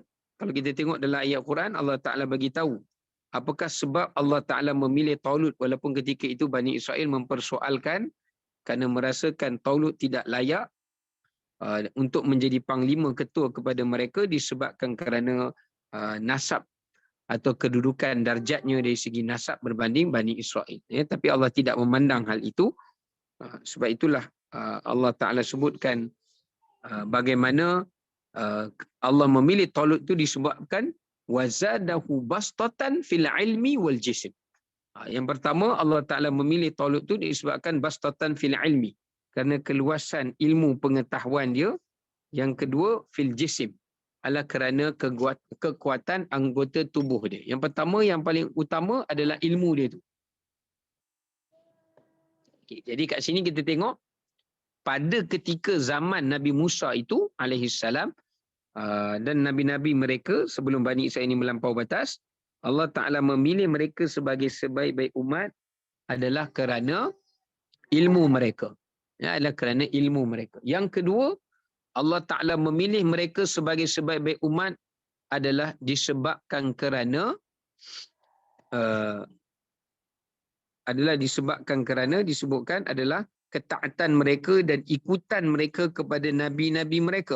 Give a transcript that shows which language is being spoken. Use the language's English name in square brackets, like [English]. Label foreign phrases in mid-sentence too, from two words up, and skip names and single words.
[Malay] Kalau kita tengok dalam ayat Quran, Allah Taala bagi tahu apakah sebab Allah Taala memilih Talut walaupun ketika itu Bani Israel mempersoalkan kerana merasakan Talut tidak layak untuk menjadi panglima ketua kepada mereka disebabkan kerana nasab atau kedudukan darjatnya dari segi nasab berbanding Bani Israel. Ya, tapi Allah tidak memandang hal itu. Sebab itulah Allah Ta'ala sebutkan bagaimana Allah memilih Talut itu disebabkan [Arabic] وزاده بسطة في العلم والجسم. [Malay] Yang pertama Allah Ta'ala memilih Talut itu disebabkan [Arabic] بسطة في العلم, [Malay] kerana keluasan ilmu pengetahuan dia. Yang kedua [Arabic] في الجسم, [Malay] adalah kerana kekuatan anggota tubuh dia. Yang pertama, yang paling utama adalah ilmu dia tu. Okay, jadi kat sini kita tengok pada ketika zaman Nabi Musa itu alaihissalam dan nabi-nabi mereka sebelum Bani Israel ini melampau batas, Allah Ta'ala memilih mereka sebagai sebaik-baik umat adalah kerana ilmu mereka. Ya, adalah kerana ilmu mereka. Yang kedua, Allah Ta'ala memilih mereka sebagai sebaik-baik umat adalah disebabkan kerana disebutkan adalah ketaatan mereka dan ikutan mereka kepada nabi-nabi mereka.